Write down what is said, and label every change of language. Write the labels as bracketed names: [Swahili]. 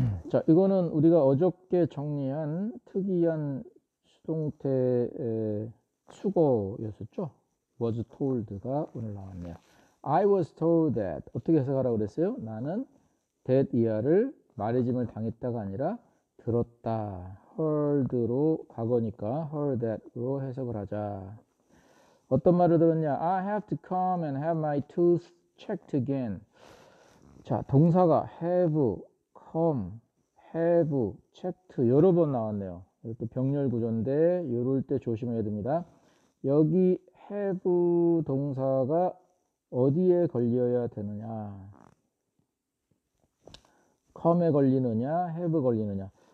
[Korean] 자, 이거는 우리가 어저께 정리한 특이한 수동태 수거였었죠. was told 가 오늘 나왔네요. [English] I was told that. [Korean] 어떻게 해석하라고 그랬어요? 나는 that 이하를 말해짐을 당했다가 아니라 들었다. heard로 과거니까 heard that 으로 해석을 하자. 어떤 말을 들었냐? [English] I have to come and have my tooth checked again. [Korean] 자, 동사가 have, come, have, checked 여러 번 나왔네요. 이것도 병렬 구조인데 이럴 때 조심해야 됩니다. 여기 have 동사가 어디에 걸려야 되느냐, come에 걸리느냐, have 걸리느냐.